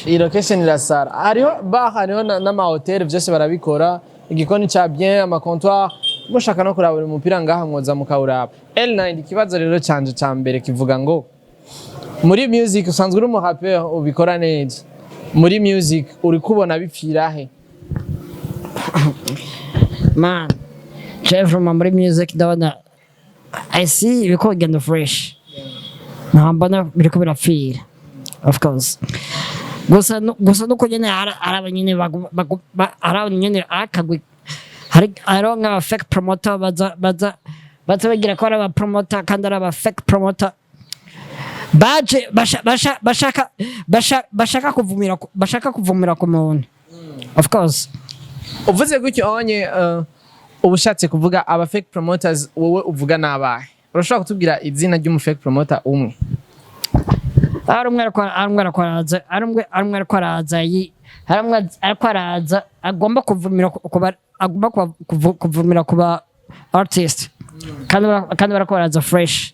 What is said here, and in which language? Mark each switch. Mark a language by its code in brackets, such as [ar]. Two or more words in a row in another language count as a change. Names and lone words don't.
[rn] iyi location irasara hariho bar hariho n'ama hotel byose barabikora igikoni ca bien ama comptoir mushaka no kuraba umupira ngaha mwoza mukawuraba EL9 ikibazo rero canje ca mbere kivuga ngo muri music usanzwe uri mu rapper ubikora neza muri music uri kubona bipfira he [en] Man, from [rn] muri music ndabona [en] I see [rn] ibiko bigenda fresh. Nambona biriko birapfira. [en] Of course. [rn] Gusa nuko nyene araba nyene araba nyene akagwe hari nka fake promoter baza bagira ko araba promoter kandi araba fake promoter baje bashaka kuvumira ku muntu. [en] Of course. [rn] Uvuze gutyo onye ubushatse kuvuga aba fake promoters wowe uvuga nabahe urashobora kutubwira izina ry'umu fake promoter umwe araza agomba kuvumira kuba artist kandi barakora fresh